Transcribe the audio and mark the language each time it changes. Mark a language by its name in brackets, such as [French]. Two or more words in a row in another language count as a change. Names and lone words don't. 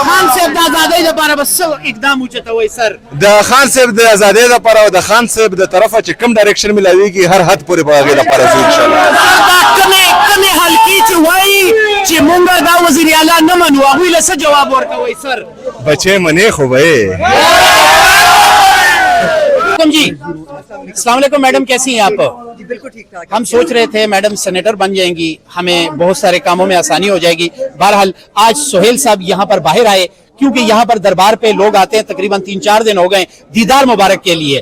[Pashto] خان صاحب د ازادۍ لپاره بس اقدام اوچتوي سر د خان صاحب د ازادۍ لپاره او د خان صاحب د طرفه چې کوم ډایرکشن ملاويږي هر حد پورې به هغې لپاره ځو [Arabic] انشاءالله. [Pashto] دا کمې حلقې چې وایي چې مونږ دا وزیر اعلی نه منو هغوی له څه جواب ورکوئ سر؟ بچې منې خو به یې. [Urdu] جی [Arabic] السلام علیکم [Urdu] میڈم، کیسی ہیں آپ؟ بالکل ٹھیک ٹھاک. ہم سوچ رہے تھے میڈم سینیٹر بن جائیں گی، ہمیں بہت سارے کاموں میں آسانی ہو جائے گی. بہرحال آج سہیل صاحب یہاں پر باہر آئے کیونکہ یہاں پر دربار پہ لوگ آتے ہیں، تقریباً 3-4 دن ہو گئے دیدار مبارک کے لیے.